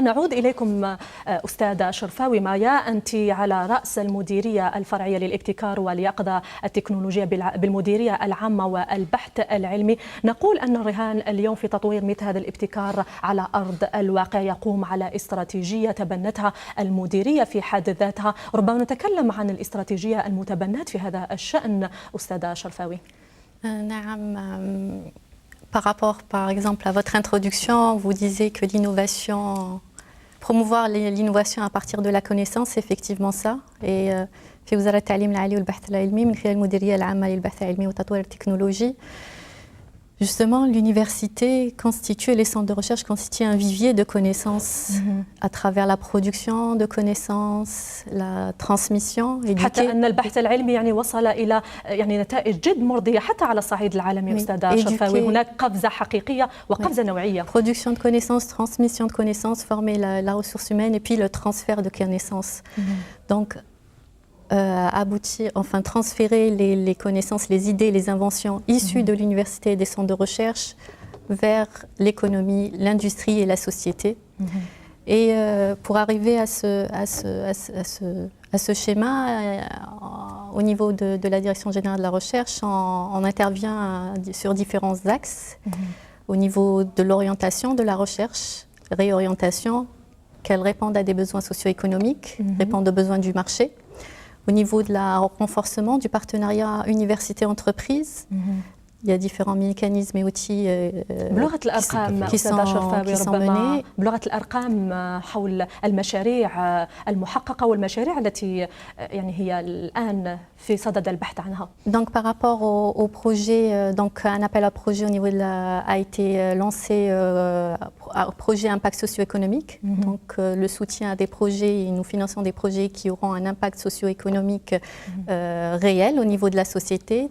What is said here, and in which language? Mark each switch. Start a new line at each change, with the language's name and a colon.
Arabic: نعود إليكم أستاذة شرفاوي مايا، أنت على رأس المديرية الفرعية للابتكار واليقظة التكنولوجية بالمديرية العامة والبحث العلمي. نقول أن الرهان اليوم في تطوير مثل هذا الابتكار على أرض الواقع يقوم على استراتيجية تبنتها المديرية في حد ذاتها. ربما نتكلم عن الاستراتيجية المتبنات في هذا الشأن أستاذة شرفاوي. نعم.
French: Par rapport, par exemple, à votre introduction, vous disiez que l'innovation, promouvoir l'innovation à partir de la connaissance, c'est effectivement ça. Et
Arabic: في وزارة التعليم العالي والبحث العلمي من خلال المديرية العامة للبحث العلمي وتطوير التكنولوجي,
French: justement, l'université constitue, les centres de recherche constituent un vivier de connaissances à travers la production de connaissances, la transmission.
Arabic: حتى أن البحث العلمي يعني وصل إلى يعني نتائج جد مرضية حتى على الصعيد العالمي. أستاذة شرفاوي، هناك قفزة حقيقية وقفزة نوعية.
French: Production de connaissances, transmission de connaissances, former la ressource humaine et puis le transfert de connaissances. Donc, aboutir, enfin transférer les connaissances, les idées, les inventions issues de l'université et des centres de recherche vers l'économie, l'industrie et la société. Et pour arriver à ce schéma, au niveau de la Direction générale de la recherche, on intervient sur différents axes. Au niveau de l'orientation de la recherche, réorientation, qu'elle réponde à des besoins socio-économiques, réponde aux besoins du marché. Au niveau de la renforcement du partenariat université-entreprise, il y a différents mécanismes et outils
Arabic: بلغة الأرقام أستاذة شرفاوي ربما بلغة الأرقام حول المشاريع المحققة والمشاريع التي يعني هي الآن في صدد البحث عنها.
French: Donc par rapport au projet, donc un appel à projet au niveau de a été lancé projet impact socio-économique. Donc le soutien à des projets, et nous finançons des projets qui auront un impact socio-économique réel au niveau de la société.